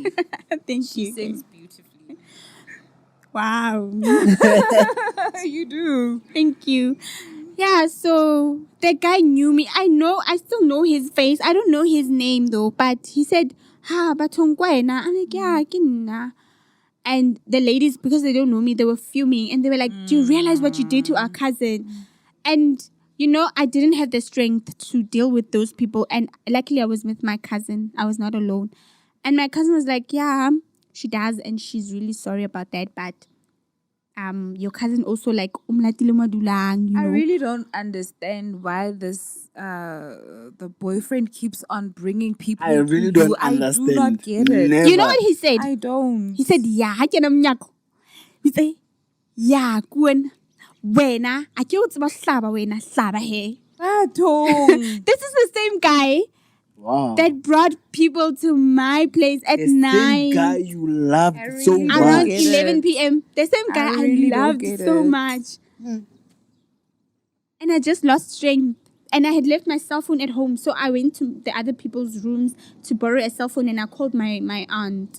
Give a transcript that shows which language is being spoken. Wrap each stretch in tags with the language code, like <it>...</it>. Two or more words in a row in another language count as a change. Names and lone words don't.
<en>Thank She you. sings beautifully. Wow. You do. Thank you. Yeah, so the guy knew me. I still know his face. I don't know his name though, but he said,</en> <st>"Ha, batongwena."</st> <en>I'm like, "Yeah,</en> <st>ke nna."</st> <en>And the ladies, because they don't know me, they were fuming and they were like, "Do you realize what you did to our cousin?" And you know, I didn't have the strength to deal with those people. And luckily I was with my cousin. I was not alone. And my cousin was like, "Yeah, she does, and she's really sorry about that, but your cousin also like</en> <st>umlatile madulang,</st> <en>you know." I really don't understand why the boyfriend keeps on bringing people. I really to don't you. understand. I do not get it. Never. You know what he said? I don't. He said, "Yeah,</en> <st>ha kena mnyako."</st> <en>He said, "Yeah,</en> <st>kuwen. Wena, a ke o tseba hlaba wena, hlaba he." Batong.</st> <en>This is the same guy Wow. that brought people to my place at The 9. same guy you loved I really so don't Around much. get it. 11 p.m. The same guy I, really don't loved get so it. much. And I just lost strength. And I had left my cell phone at home. So I went to the other people's rooms to borrow a cell phone and I called my aunt.</en>